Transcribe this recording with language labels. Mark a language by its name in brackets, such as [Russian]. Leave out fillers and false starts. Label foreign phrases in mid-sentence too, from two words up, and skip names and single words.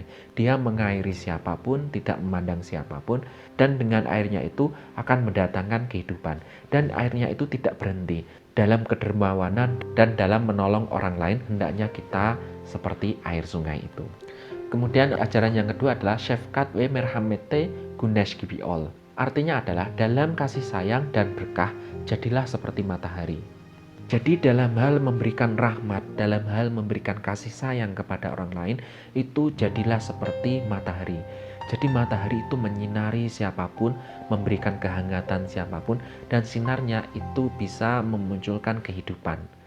[Indonesian] Dia mengairi siapapun, tidak memandang siapapun, dan dengan airnya itu akan mendatangkan kehidupan. Dan airnya itu tidak berhenti. Dalam kedermawanan dan dalam menolong orang lain, hendaknya kita seperti air sungai itu. Kemudian ajaran yang kedua adalah [Turkish] Syefkat ve merhamete güneş gibi ol. [Indonesian] Artinya adalah dalam kasih sayang dan berkah jadilah seperti matahari. Jadi dalam hal memberikan rahmat, dalam hal memberikan kasih sayang kepada orang lain, itu jadilah seperti matahari. Jadi matahari itu menyinari siapapun, memberikan kehangatan siapapun, dan sinarnya itu bisa memunculkan kehidupan.